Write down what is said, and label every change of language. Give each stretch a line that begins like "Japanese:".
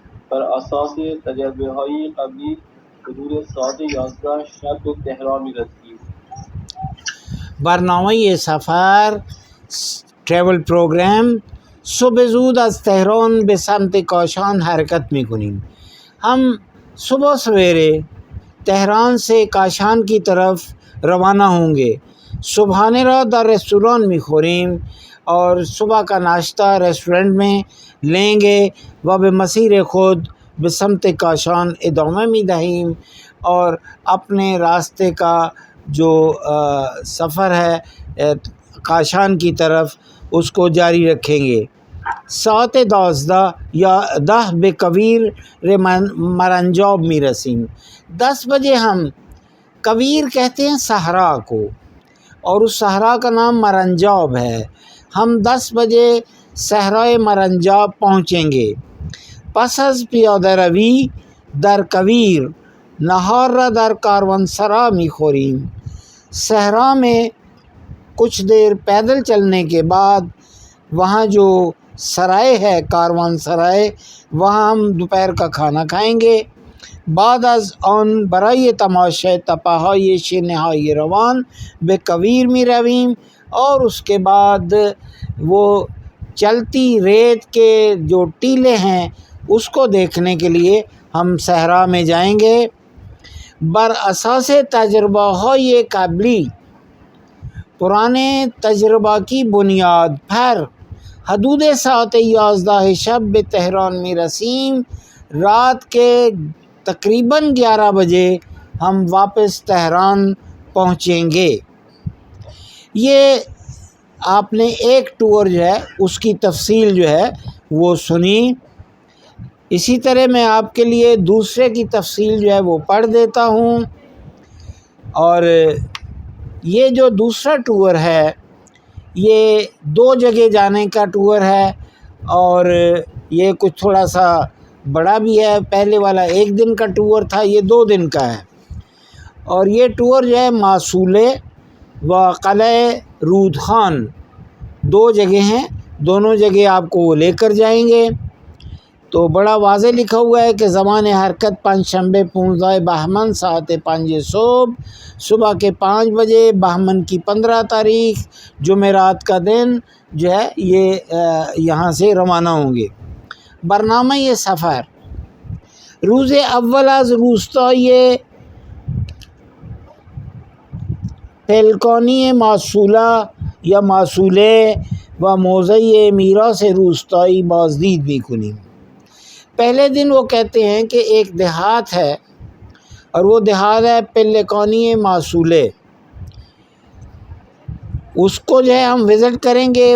Persian: بر اساس تجربه‌های قبلی حدود ساعت 11 شب به تهران می‌رسیم. برنامه سفر
English: travel programme
Persian: صبح زود از تهران به سمت کاشان حرکت میکنیم.
Urdu: ہم صبح سویرے تہران سے کاشان کی طرف روانہ ہوں گے.
Persian: صبحانه را در رستوران میخوریم
Urdu: اور صبح کا ناشتہ ریسٹورنٹ میں لیں گے.
Persian: و به مسیر خود به سمت کاشان ادامه میدهیم
Urdu: اور اپنے راستے کا جو سفر ہے کاشان کی طرف اس کو جاری رکھیں گے.
Persian: ساعت 12 یا 10 به کویر مرنجاب میرسیم.
Urdu: 10 بجے ہم کویر کہتے ہیں صحرا کو اور اس صحرا کا نام مرنجاب ہے. ہم 10 بجے صحرائے مرنجاب پہنچیں گے.
Persian: پس از پیاده روی در کویر نهار را در کاروانسرا میخوریم.
Urdu: صحرا میں کچھ دیر پیدل چلنے کے بعد وہاں جو سرائے ہے کاروان سرائے وہاں ہم دوپہر کا کھانا کھائیں گے.
Persian: بعد از آن برای تماشای تپه‌های شنهای روان به کویر می رویم
Urdu: اور اس کے بعد وہ چلتی ریت کے جو ٹیلے ہیں اس کو دیکھنے کے لیے ہم صحرا میں جائیں گے.
Persian: بر اساس تجربہ های قبلی
Urdu: پرانے تجربہ کی بنیاد پر
Persian: حدود ساعت 11 شب به تہران می رسیم.
Urdu: رات کے تقریباً 11 بجے ہم واپس تہران پہنچیں گے. یہ آپ نے ایک ٹور جو ہے اس کی تفصیل جو ہے وہ سنی. اسی طرح میں آپ کے لیے دوسرے کی تفصیل جو ہے وہ پڑھ دیتا ہوں. اور یہ جو دوسرا ٹور ہے یہ 2 جگہ جانے کا ٹور ہے اور یہ کچھ تھوڑا سا بڑا بھی ہے. پہلے والا 1 دن کا ٹور تھا، یہ 2 دن کا ہے. اور یہ ٹور جو ہے معسولے و قلعہ رودخان 2 جگہ ہیں، دونوں جگہ آپ کو وہ لے کر جائیں گے. تو بڑا واضح لکھا ہوا ہے کہ
Persian: زمان حرکت پنجشنبے 15 بہمن ساعت 5 صبح
Urdu: کے 5 بجے بہمن کی 15 تاریخ جمعرات کا دن جو ہے یہ یہاں سے روانہ ہوں گے.
Persian: برنامہ یہ سفر: روز اول از روستای پلکانی معسولہ یا معسولے و موضع میراث روستایی بازدید میکنیم.
Urdu: پہلے دن وہ کہتے ہیں کہ ایک دیہات ہے اور وہ دیہات ہے پلکانی معسولے، اس کو جو ہے ہم وزٹ کریں گے.